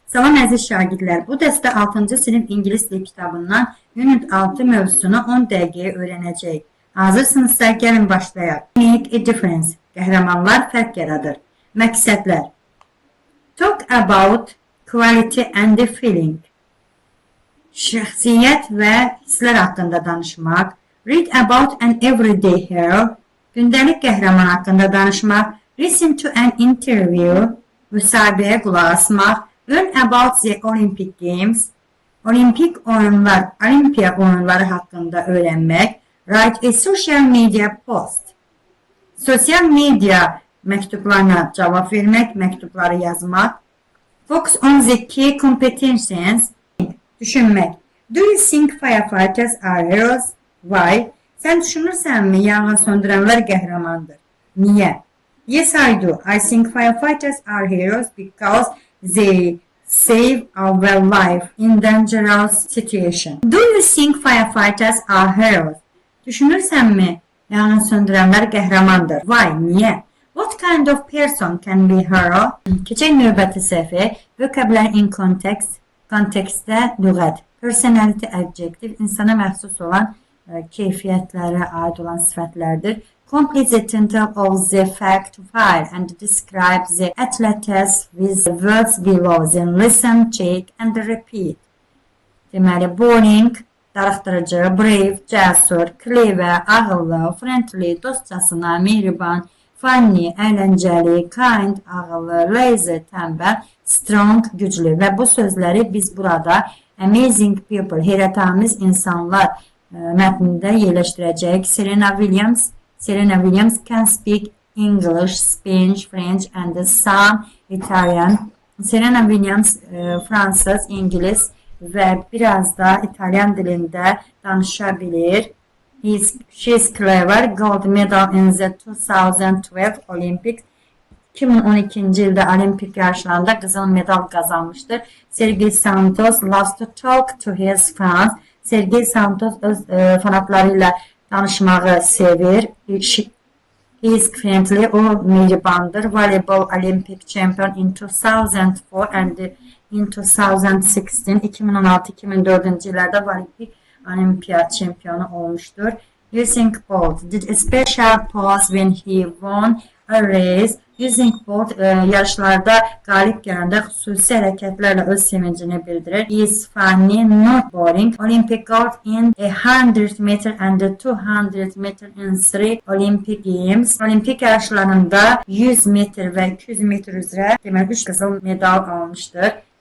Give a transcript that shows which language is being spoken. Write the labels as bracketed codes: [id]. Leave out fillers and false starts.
[az] Salam əziz şagirdlər, bu dəstə 6-cı sinif ingilis dil kitabından Unit 6 mövzusunu 10 dəqiqəyə öyrənəcəyik. Hazırsınızsa gəlin başlayaq. [en] Make a difference. [az] Qəhrəmanlar fərq yaradır. Məqsədlər. [en] Talk about quality and the feeling. [az] Şəxsiyyət və hisslər haqqında danışmaq. [en] Read about an everyday hero. [az] Gündəlik qəhrəman haqqında danışmaq. [en] Listen to an interview. [az] Müsahibəyə qulaq asmaq. [en] Learn about the Olympic Games. [az] Olimpiya oyunları haqqında öyrənmək. [en] Write a social media post. [az] Sosial media məktublarına cavab vermək, məktubları yazmaq. [en] Focus on the key competencies. [az] Düşünmək. [en] Do you think firefighters are heroes? Why? [az] Sən düşünürsənmi yanğın söndürənlər qəhrəmandır? Niyə? [en] Yes, I do. I think firefighters are heroes because they save our life in dangerous situation. Do you think firefighters are heroes? [az] Düşünürsənmi yanğın söndürənlər qəhrəmandır? [en] Why? [az] Niyə? [en] What kind of person can be hero? [az] Keçək növbəti səhvə. [en] Vocabulary in context. [az] Kontekstdə lüğət. [en] Personality adjective [az] insana məxsus olan keyfiyyətlərə aid olan sifətlərdir. [en] Complete the title of the fact file and describe the athletes with the words below. Then listen, check and repeat. [az] Deməli, boring, darıxdırıcı, brave, cəsur, clever, ağıllı, friendly, dostcasına, mehriban, funny, əyləncəli, kind, ağıllı, lazy, tənbəl, strong, güclü və bu sözləri biz burada [en] amazing people, [az] heyrətamiz insanlar mətnində yerləşdirəcəyik. [en] Serena Williams can speak English, Spanish, French and some Italian. [az] Serena Williams fransız, İngilis və biraz da İtalyan dilində danışa bilir. [en] She is clever. Gold medal in the 2012 Olympics. [az] 2012-ci ildə olimpik yarışlarında qızıl medal qazanmışdır. [en] Sergey Santos loves to talk to his fans. [az] Sergey Santos öz fanatları ilə danışmağı sevir. [en] He is friendly, [az] o mehribandır. [en] Volleyball Olympic champion in 2004 and in 2016. [az] 2016-2004-cü illərdə Olimpiya çempionu olmuşdur. [en] Usain Bolt did a special pose when he won a race. [az] Usain Bolt yarışlarda qalib gələndə xüsusi hərəkətlərlə öz sevincini bildirir. [en] He is funny, not boring. Olympic gold in 100 meter and 200 meter in 3 Olympic Games. [az] Olimpik yarışlarında 100 metr və 200 metr üzrə deməli 3 qızıl medal almışdır.